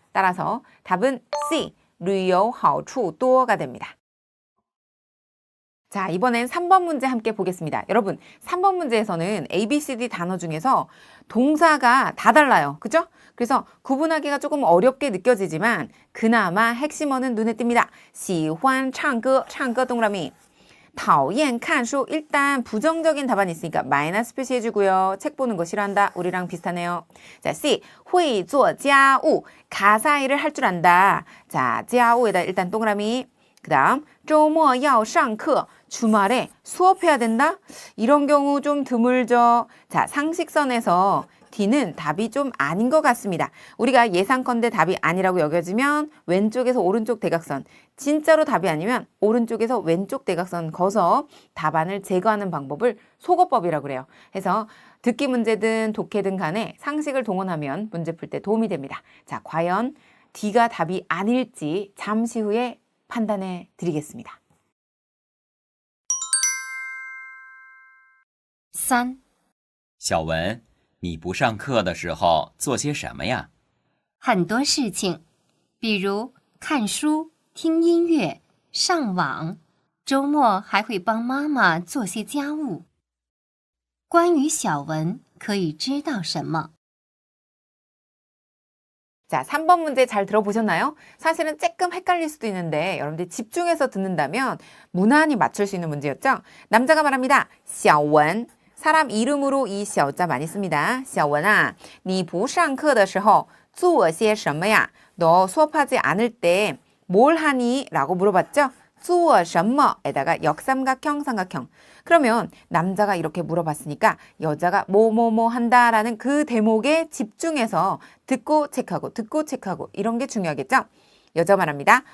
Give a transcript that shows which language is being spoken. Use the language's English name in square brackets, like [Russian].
[Korean] 따라서 답은 C, 旅游好处多 가 됩니다. 자, 이번엔 3번 문제 함께 보겠습니다. 여러분, 3번 문제에서는 A, B, C, D 단어 중에서 동사가 다 달라요. 그죠? 그래서 구분하기가 조금 어렵게 느껴지지만 그나마 핵심어는 눈에 띕니다. [Chinese] 喜欢唱歌, 唱歌 동그라미. [Korean] 讨厌看书, 일단 부정적인 답안이 있으니까 마이너스 표시해주고요. 책 보는 거 싫어한다. 우리랑 비슷하네요. 자, C, 会做家务, 가사일을 할 줄 안다. 자, 家务에다 일단 동그라미. 그 다음 周末要上课, 주말에 수업해야 된다? 이런 경우 좀 드물죠. 자, 상식선에서 D는 답이 좀 아닌 것 같습니다. 우리가 예상컨대 답이 아니라고 여겨지면 왼쪽에서 오른쪽 대각선, 진짜로 답이 아니면 오른쪽에서 왼쪽 대각선 거서 답안을 제거하는 방법을 속어법이라고 그래요. 해서 듣기 문제든 독해든 간에 상식을 동원하면 문제 풀 때 도움이 됩니다. 자, 과연 D가 답이 아닐지 잠시 후에 판단해 드리겠습니다. 3. [Chinese] 小文，你不上课的时候做些什么呀？很多事情，比如看书、听音乐、上网，周末还会帮妈妈做些家务。关于小文，可以知道什么？ [Korean] 자, 3번 문제 잘 들어보셨나요? 사실은 조금 헷갈릴 수도 있는데 여러분들이 집중해서 듣는다면 무난히 맞출 수 있는 문제였죠? 남자가 말합니다. 小文, 사람 이름으로 이 小자 많이 씁니다. [Chinese] 小文啊,你不上课的时候做些什么呀? [Korean] 너 수업하지 않을 때 뭘 하니? 라고 물어봤죠? 做什么? 에다가 역삼각형, 삼각형. 그러면 남자가 이렇게 물어봤으니까 여자가 뭐뭐뭐 한다라는 그 대목에 집중해서 듣고 체크하고 이런 게 중요하겠죠? 여자 말합니다.